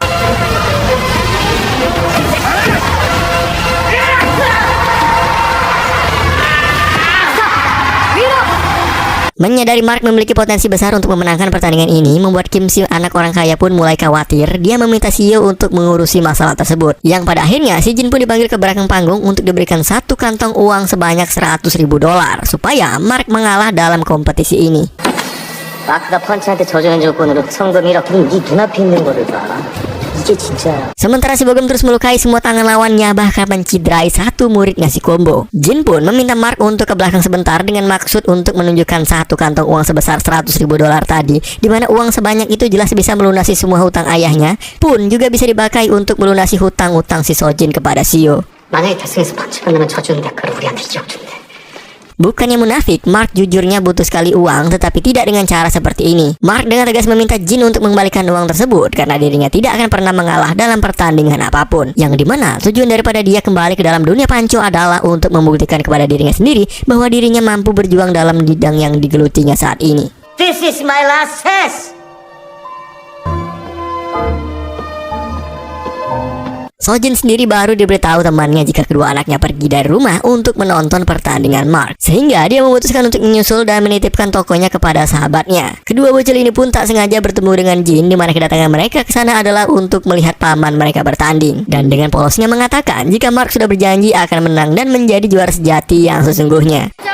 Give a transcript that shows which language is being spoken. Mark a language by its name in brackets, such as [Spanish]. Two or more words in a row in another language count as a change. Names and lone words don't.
[Indonesian] Menyadari Mark memiliki potensi besar untuk memenangkan pertandingan ini, membuat Kim Si, anak orang kaya, pun mulai khawatir. Dia meminta Shio untuk mengurusi masalah tersebut. Yang pada akhirnya si Jin pun dipanggil ke belakang panggung untuk diberikan satu kantong uang sebanyak $100.000 supaya Mark mengalah dalam kompetisi ini. [Korean] 마크가 펀치한테 져주는 조건으로 성금 1억. 네 눈앞에 있는 거를 봐. 이게 진짜야. [Indonesian] Sementara si Bogem terus melukai semua tangan lawannya, bahkan menciderai satu muridnya si Combo. Jin pun meminta Mark untuk ke belakang sebentar dengan maksud untuk menunjukkan satu kantong uang sebesar $100.000 tadi, di mana uang sebanyak itu jelas bisa melunasi semua hutang ayahnya, pun juga bisa dipakai untuk melunasi hutang-hutang si Sojin kepada Shio. [Korean] 만약에 결승에서 펀치 끝나면 져주는 대가로 우리한테 2억 준대. [Indonesian] Bukannya munafik, Mark jujurnya butuh sekali uang, tetapi tidak dengan cara seperti ini. Mark dengan tegas meminta Jin untuk mengembalikan uang tersebut karena dirinya tidak akan pernah mengalah dalam pertandingan apapun. Yang dimana tujuan daripada dia kembali ke dalam dunia panco adalah untuk membuktikan kepada dirinya sendiri bahwa dirinya mampu berjuang dalam bidang yang digelutinya saat ini. [English] This is my last test. [Indonesian] Sojin sendiri baru diberitahu temannya jika kedua anaknya pergi dari rumah untuk menonton pertandingan Mark, sehingga dia memutuskan untuk menyusul dan menitipkan tokonya kepada sahabatnya. Kedua bocil ini pun tak sengaja bertemu dengan Jin, di mana kedatangan mereka ke sana adalah untuk melihat paman mereka bertanding, dan dengan polosnya mengatakan jika Mark sudah berjanji akan menang dan menjadi juara sejati yang sesungguhnya.